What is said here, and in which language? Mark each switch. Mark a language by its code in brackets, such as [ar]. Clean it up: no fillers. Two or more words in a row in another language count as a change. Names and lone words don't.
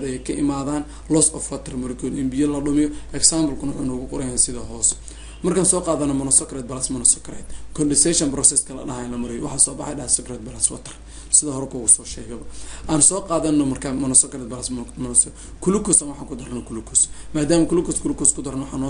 [so] ay ka imaadaan [en] loss of water molecule [so] in biyo la dhumiyo example kuna wuxuu noogu qorayaa sida hoos markaan soo qaadano [en] monosaccharide plus monosaccharide condensation process [so] kala dhahay la mariyo waxa soo baxay [en] disaccharide plus water [so] sida hore kugu soo sheegay aan soo qaadano marka [en] monosaccharide plus monosaccharide glucose [so] waxaan ku darno glucose maadaama glucose ku darno waxa noo